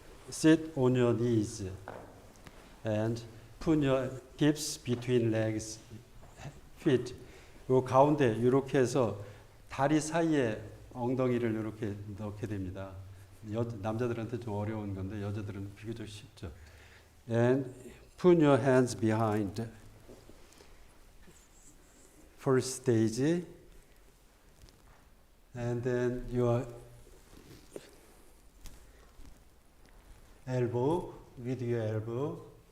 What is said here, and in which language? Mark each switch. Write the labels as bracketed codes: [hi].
[en] Sit on your knees and put your hips between legs, feet. [ko] 요 가운데 이렇게 해서 다리 사이에 엉덩이를 이렇게 넣게 됩니다. 남자들한테 좀 어려운 건데 여자들은 비교적 쉽죠. [en] And put your hands behind. First stage. And then your elbow, with your elbow.